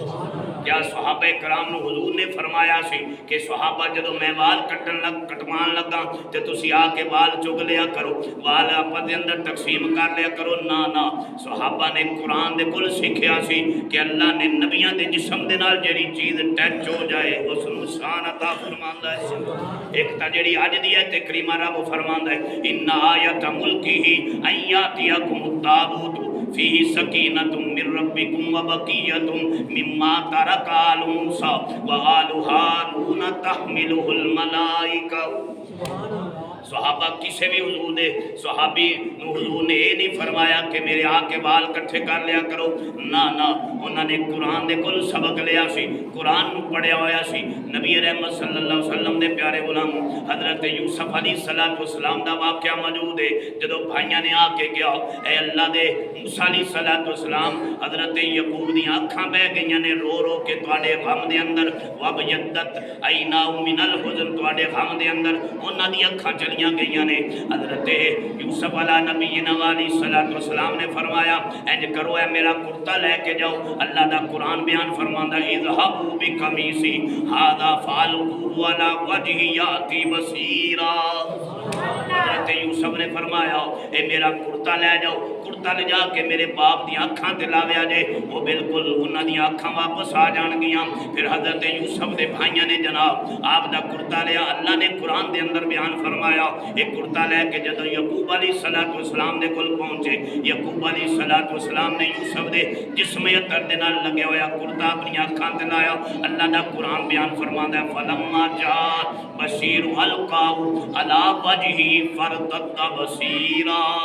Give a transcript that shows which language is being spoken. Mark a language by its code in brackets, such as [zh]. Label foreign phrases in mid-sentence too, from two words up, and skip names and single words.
[pa] کیا صحابہ کرام نوں حضور نے فرمایا سی کہ صحابہ جدوں میں وال کٹوان لگاں تاں تسی آ کے وال چگ لیا کرو وال آپس دے اندر تقسیم کر لیا کرو نا نا صحابہ نے قرآن دے کول سکھیا سی کہ اللہ نے نبیاں دے جسم دے نال جیہڑی چیز ٹچ ہو جائے اس نوں شان عطا فرماندا اے. اک تاں جیہڑی اج دی اے تے کریما رب فرماندا اے [ar] إن آية ملكه أن يأتيكم التابوت فيه سكينة من ربكم وبقية مما ترك آل موسى وآل هارون تحمله الملائكة. [pa] صحابہ کسے وی حضور نے صحابی حضور نے اے نہیں فرمایا کہ میرے آ کے وال کٹھے کر لیا کرو نا نا اونہاں نے قرآن دے کول سبق لیا سی قرآن پڑھیا ہویا سی نبی رحمت [ar] صلى الله عليه وسلم [pa] دے پیارے غلام حضرت یوسف [ar] عليه الصلاة والسلام [pa] دا واقعہ موجود اے جدوں بھائیاں نے آ کے کہیا اے اللہ دے موسیٰ [ar] عليه الصلاة والسلام [pa] حضرت یعقوب دیاں اکھاں بہہ گئیاں نے رو رو کے تہاڈے غم دے اندر [ar] وابيضت عيناه من الحزن [pa] تہاڈے غم دے اندر اونہاں دیاں اکھاں چلیاں گئیاں نے حضرت یوسف [ar] على نبينا عليه الصلاة والسلام [pa] نے فرمایا اینج کرو اے میرا کرتا لے کے جاؤ اللہ دا قرآن بیان فرماندا [ar] اذهبوا بقميصي هذا فألقوه على وجه أبي يأت بصيرا. [pa] حضرت یوسف نے فرمایا اے میرا کرتا لے جاؤ کرتا لے جا کے میرے پیو دیاں اکھاں تے لاویا جے او بالکل اونہاں دیاں اکھاں واپس آ جانگیاں. فیر حضرت یوسف دے بھائیاں نے جناب آپ دا کرتا لیا اللہ نے قرآن دے اندر بیان فرمایا اک کرتا لے کے جدوں یعقوب [ar] عليه الصلاة والسلام [pa] دے کول پہنچے یعقوب [ar] عليه الصلاة والسلام [pa] نے یوسف دے جسم عطر دے نال لگے ہویا کرتا اپنیاں اکھاں تے لایا اللہ دا قرآن بیان فرماندا اے [ar] فلما جاء البشير ألقاه على وجهه فارتد بصيرا.